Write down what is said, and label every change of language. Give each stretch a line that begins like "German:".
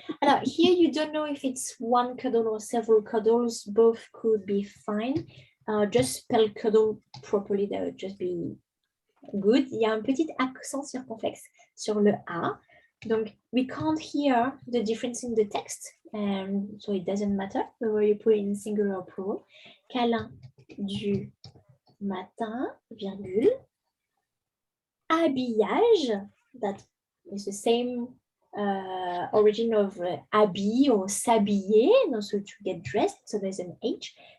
French: Alors,
English: here you don't know if it's one cuddle or several cuddles. Both could be fine. Just spell cuddle properly. That would just be good.
French: Il y a un petit accent circonflexe sur le A. Donc,
English: we can't hear the difference in the text. So it doesn't matter whether you put it in singular or plural.
French: Câlin du matin, virgule.
English: Habillage, that is the same origin of habit or s'habiller, so to get dressed, so there's an H.